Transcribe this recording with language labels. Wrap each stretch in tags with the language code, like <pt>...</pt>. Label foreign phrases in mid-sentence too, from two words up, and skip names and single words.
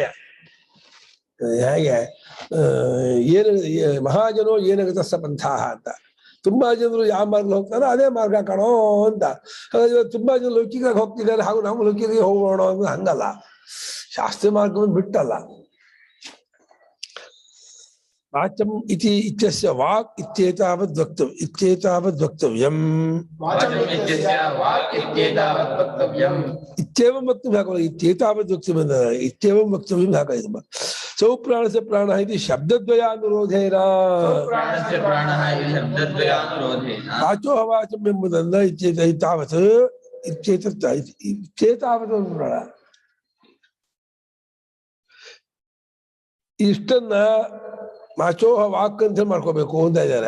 <kn>ಹೇಗೆ ಏನು</kn> <sa>ಮಹಾಜನೋ ಏನಗತ ಪಂಥ</sa> <kn>ಅಂತ, ತುಂಬಾ ಜನರು ಯಾವ ಮಾರ್ಗ ಹೋಗ್ತಾರೋ ಅದೇ ಮಾರ್ಗ ಕಾಣೋ ಅಂತ. ಹಾಗಾದ್ರೆ ತುಂಬಾ ಜನ ಲೌಕಿಕವಾಗಿ ಹೋಗ್ತಿದ್ದಾರೆ, ಹಾಗೂ ನಾವು ಲೌಕಿಕವಾಗಿ ಹೋಗೋಣ ಅಂದ್ರೆ ಹಂಗಲ್ಲ, ಶಾಸ್ತ್ರೀಯ ಮಾರ್ಗವನ್ನು ಬಿಟ್ಟಲ್ಲ.</kn> <sa>ವಾಚಂ ಇತಿ ಇತ್ಯಸ್ಯ ವಾಕ್ ಇತ್ಯೇತಾವದ್ ವಕ್ತವ್ಯಂ ಇತ್ಯೇವಂ ವಕ್ತವ್ಯಂ ಹಾಕೋಲ್ಲ, ಇತ್ಯೇತಾವದ್ ವಕ್ತವ್ಯಂ ಇತ್ಯೇವಂ ವಕ್ತವ್ಯಂ ಹಾಕಿದೆ. ಸೌ ಪ್ರಾಣಸ್ಯ ಪ್ರಾಣ ಇದು ಶಬ್ದದ್ವಯಾನುರೋಧೇನ ವಾಚೋಹ ವಾಚಂ ಎಂಬುದನ್ನ ಇತ್ಯೇತಾವತ್ ಇತ್ಯೇತಾವತ್ ನೋಡ.</sa> <kn>ಇಷ್ಟನ್ನ ವಾಚೋಹ ವಾಕ್ ಅಂತ ಮಾಡ್ಕೋಬೇಕು ಅಂತ ಇದ್ದಾರೆ.</kn>